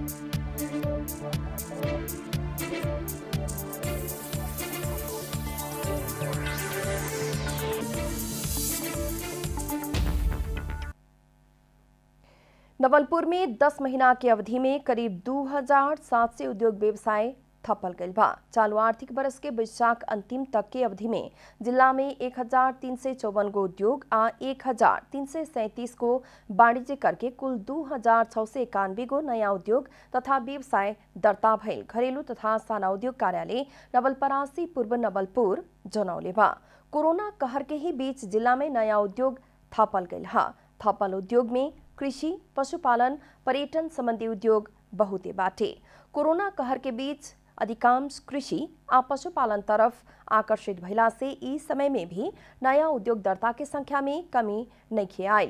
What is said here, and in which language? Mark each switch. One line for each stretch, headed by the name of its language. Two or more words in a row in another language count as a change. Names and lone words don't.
Bhojpuri: नवलपुर में 10 महीना की अवधि में करीब 2700 उद्योग व्यवसाय थपल गईल बा। चालू आर्थिक वर्ष के वैशाख अंतिम तक के अवधि में जिला में 1354 गो उद्योग आ 1337 गो वाणिज्य करके कुल 2691 गो नया उद्योग तथा व्यवसाय दर्ता भइल घरेलू तथा साना उद्योग कार्यालय नवलपरासी पूर्व नवलपुर जनौले बा। कोरोना कहर के ही बीच जिला में नया उद्योग थपल गईल है। थपल उद्योग में कृषि, पशुपालन, पर्यटन संबंधी उद्योग बहुते बाटे। कोरोना कहर के बीच अधिकांश कृषि आ पशुपालन तरफ आकर्षित भइला से ई समय में भी नया उद्योगदर्ता की संख्या में कमी नहीं आयल।